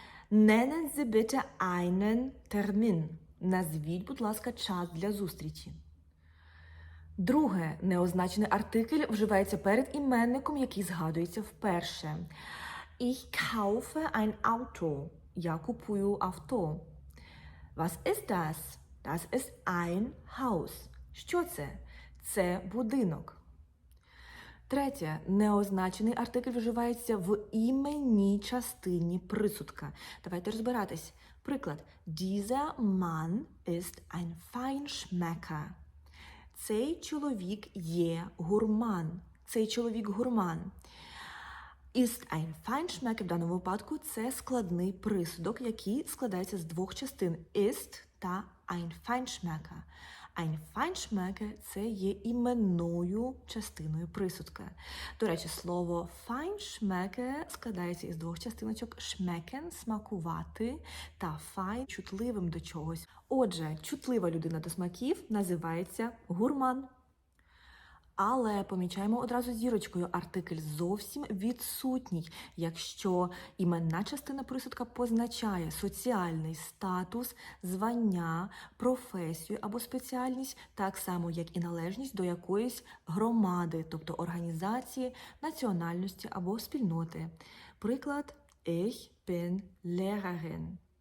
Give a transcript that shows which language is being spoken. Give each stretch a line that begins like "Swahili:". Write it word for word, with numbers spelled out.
German: Nennen Sie bitte einen Termin.
Ukrainian: Назвіть, будь ласка, час для зустрічі. Друге. Неозначений артикль вживається перед іменником, який згадується вперше.
German: Ich kaufe ein Auto.
Ukrainian: Я купую авто.
German: Was ist das? Das ist ein Haus.
Ukrainian: Що це? Це будинок. Третє. Неозначений артикль вживається в іменній частині присудка. Давайте розбиратись. Приклад.
German: Dieser Mann ist ein Feinschmecker.
Ukrainian: Цей чоловік є гурман. Цей чоловік гурман.
German: Ist ein Feinschmecker
Ukrainian: в даному випадку це складний присудок, який складається з двох частин ist та ein Feinschmecker. Ein Feinschmecker це є іменною частиною присудка. До речі, слово Feinschmecker складається із двох частиночок schmecken – смакувати та fein – чутливим до чогось. Отже, чутлива людина до смаків називається гурман. Але помічаємо одразу зірочкою, артикль зовсім відсутній, якщо іменна частина присудка позначає соціальний статус, звання, професію або спеціальність, так само, як і належність до якоїсь громади, тобто організації, національності або спільноти. Приклад
German: Ich bin Lehrerin.